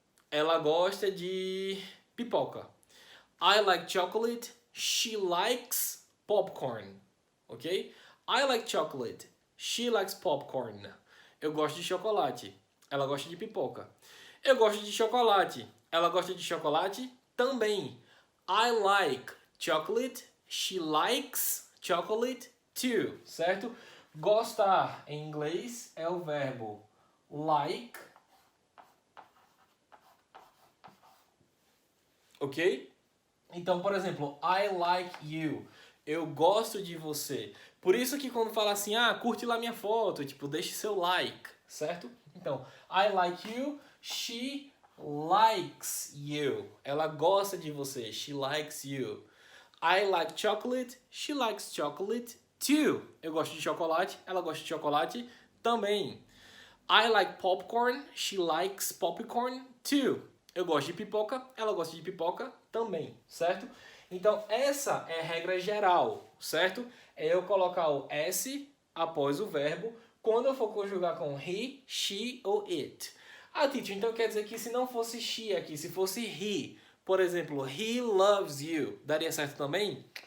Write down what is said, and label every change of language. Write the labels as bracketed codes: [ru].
[pt] Ela gosta de pipoca. [en] I like chocolate. She likes popcorn. Ok? I like chocolate. She likes popcorn. [pt] Eu gosto de chocolate. Ela gosta de pipoca. Eu gosto de chocolate. Ela gosta de chocolate também. [en] I like chocolate. She likes chocolate too. [pt] Certo? Gostar em inglês é o verbo like. Ok? Então, por exemplo, [en] I like you. [pt] Eu gosto de você. Por isso que quando fala assim, curte lá minha foto, tipo, deixe seu like, certo? Então, [en] I like you, she likes you. [pt] Ela gosta de você, [en] she likes you. I like chocolate, she likes chocolate too. [pt] Eu gosto de chocolate, ela gosta de chocolate também. [en] I like popcorn, she likes popcorn too. [pt] Eu gosto de pipoca, ela gosta de pipoca também, certo? Então, essa é a regra geral, certo? É eu colocar o S após o verbo quando eu for conjugar com he, she ou it. Teacher, então quer dizer que se não fosse she aqui, se fosse he, por exemplo, [en] he loves you, [pt] daria certo também?